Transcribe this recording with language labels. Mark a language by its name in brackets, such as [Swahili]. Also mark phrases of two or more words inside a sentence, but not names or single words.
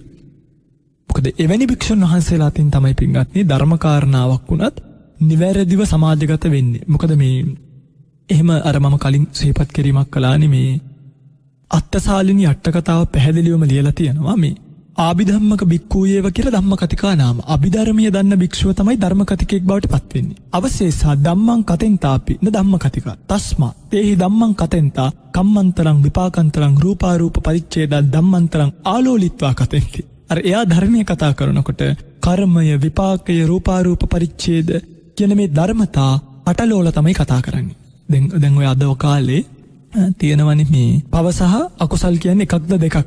[Sinhala] මොකද එවැනි භික්ෂුන් වහන්සේලා අතින් තමයි පින්වත්නි ධර්ම කාරණාවක් වුණත් නිවැරදිව සමාජගත වෙන්නේ. මොකද මේ එහෙම අර මම කලින් සිහිපත් කිරීමක් කළානේ මේ අත්තසාලිනී අට කතාව පැහැදිලිවම ලියලා තියෙනවා මේ [Pali] ආභිධම්මක භික්ඛූයේව [Sinhala] කියලා [Pali] ධම්මකතිකා නාම. [Sinhala] අභිධර්මයේ දන්න භික්ෂුව තමයි ධර්මකතිකෙක් බවට පත් වෙන්නේ. [Pali] අවශේෂා ධම්මං කතෙන්තාපි න ධම්මකතිකා. තස්මා තේහි ධම්මං කතෙන්තා කම්මන්තරං විපාකන්තරං රූපාරූප පරිච්ඡේද ධම්මන්තරං ආලෝලිත්වා කතෙන්ති. [Sinhala] අර එයා ධර්මයේ කතා කරනකොට කර්මය විපාකය රූපාරූප පරිච්ඡේද කියන මේ ධර්මතා පටලෝල තමයි කතා කරන්නේ. දැන් ඔය අද කාලේ තියෙනවනේ මේ පව සහ අකුසල් කියන්නේ එකක්ද දෙකක්ද?